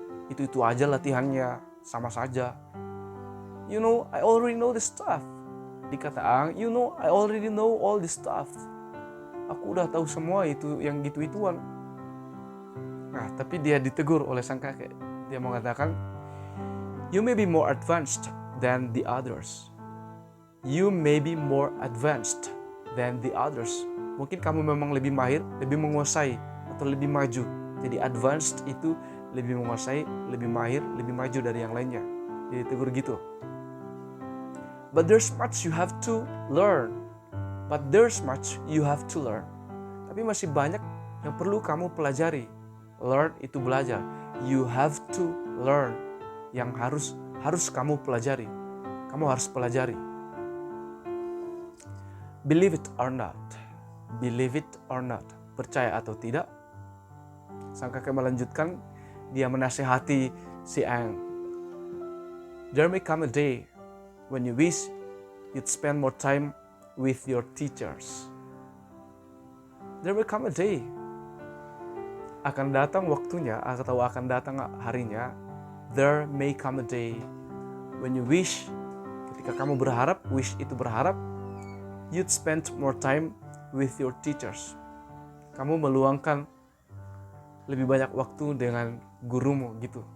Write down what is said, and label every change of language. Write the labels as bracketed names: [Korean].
[Indonesian] Itu aja latihannya, sama saja. [English] You know, I already know the stuff. [Indonesian] Dikata Aang, [English] you know, I already know all the stuff. [Indonesian] Aku udah tahu semua itu yang gitu-ituan. Nah, tapi dia ditegur oleh sang kakek. Dia mengatakan, [English] you may be more advanced than the others. [Indonesian] Mungkin kamu memang lebih mahir, lebih menguasai, atau lebih maju. Jadi advanced itu lebih menguasai, lebih mahir, lebih maju dari yang lainnya. Jadi tegur gitu. [English] But there's much you have to learn. [Indonesian] Tapi masih banyak yang perlu kamu pelajari. Learn itu belajar. [English] You have to learn. [Indonesian] Yang harus kamu pelajari. Kamu harus pelajari. [English] Believe it or not. [Indonesian] Percaya atau tidak. Sang kakek melanjutkan, dia menasihati si Aang. [English] There may come a day when you wish you'd spend more time with your teachers. There may come a day. [Indonesian] Akan datang waktunya atau akan datang harinya. [English] There may come a day when you wish, [Indonesian] ketika kamu berharap, wish itu berharap, [English] you'd spend more time with your teachers. [Indonesian] Kamu meluangkan lebih banyak waktu dengan gurumu gitu.